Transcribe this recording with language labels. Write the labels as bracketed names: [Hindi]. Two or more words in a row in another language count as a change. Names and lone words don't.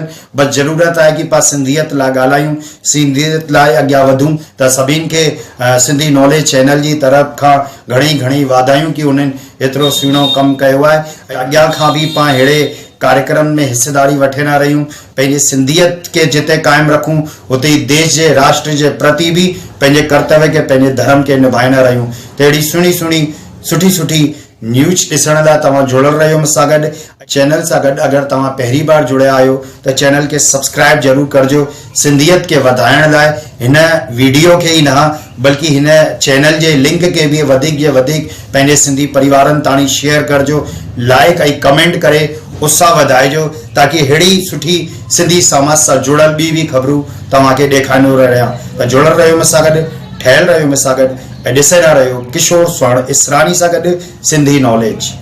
[Sindhi] बस ज़रूरत आहे कि पाण सिंधियत लाइ ॻाल्हायूं, सिंधियत लाइ अॻियां वधूं। त सभिनी खे सिंधी नॉलेज चैनल जी तरफ़ खां घणी घणी वाधायूं कि उन्हनि एतिरो सुहिणो कमु कयो आहे। अॻियां खां बि पाण अहिड़े कार्यक्रम में हिस्सेदारी वठंदा रहियूं, पंहिंजी सिंधियत के जिते कायम रखूं उते ई देश जे राष्ट्र जे प्रति भी पंहिंजे कर्तव्य के पंहिंजे धर्म के निभाईंदा रहियूं। त अहिड़ी सुठी सुठी न्यूज ॾिसण लाइ तव्हां जुड़ियल रहियो मूंसां गॾु। चैनल सां गॾु अगरि तव्हां पहिरीं बार जुड़िया आहियो त चैनल के सब्सक्राइब ज़रूर करिजो। सिंधियत के वधाइण लाइ हिन वीडियो के ही न बल्कि हिन चैनल जे लिंक के भी वधीक जे वधीक पंहिंजे सिंधी परिवारनि ताणी शेयर करिजो, लाइक ऐं कमेंट करे उत्साह वधाइजो, ताकि अहिड़ी सुठी सिंधी समाज सां जुड़ियल ॿी बि ख़बरूं तव्हांखे ॾेखारींदो रहियां। त जुड़ियल रहियो मूंसां गॾु, ठहियल रहियो मूंसां गॾु ऐं ॾिसंदा रहियो किशोर स्वर्ण इसरानी सां गॾु सिंधी नॉलेज।